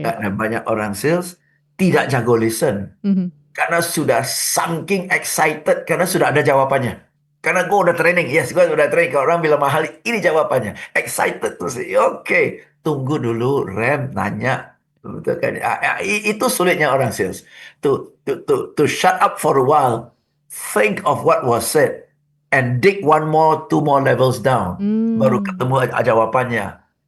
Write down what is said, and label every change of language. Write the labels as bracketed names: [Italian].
[Indonesian] Karena banyak orang sales tidak jago listen. Karena sudah saking excited, karena sudah ada jawabannya. Karena gue udah training, yes gue udah training. Kalau orang bilang mahal, ini jawabannya. Excited terus, oke. Tunggu dulu, rem, nanya. Betul kan? Itu sulitnya orang sales. [English] To shut up for a while, think of what was said, and dig 1 more, 2 more levels down. [Indonesian] Baru ketemu jawabannya.